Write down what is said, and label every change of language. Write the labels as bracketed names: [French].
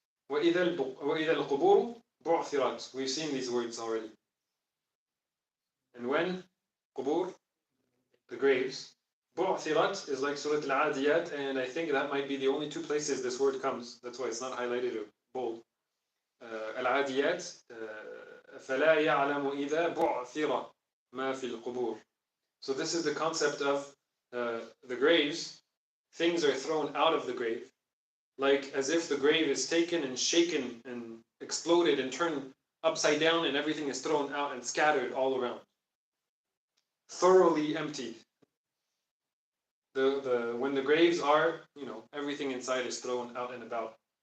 [Arabic] وَإِذَا الْقُبُورُ بُعْثِرَتْ. [English] We've seen these words already. And when qubur, the graves, بُعْثِرَتْ is like Surah Al-Adiyat, and I think that might be the only two places this word comes. That's why it's not highlighted or bold. [Arabic] Al-Adiyat, فَلَا يَعْلَمُ إِذَا بُعْثِرَ مَا فِي الْقُبُورِ. [English] So this is the concept of the graves. Things are thrown out of the grave, like as if the grave is taken and shaken and exploded and turned upside down and everything is thrown out and scattered all around. Thoroughly emptied. When the graves are, everything inside is thrown out and about.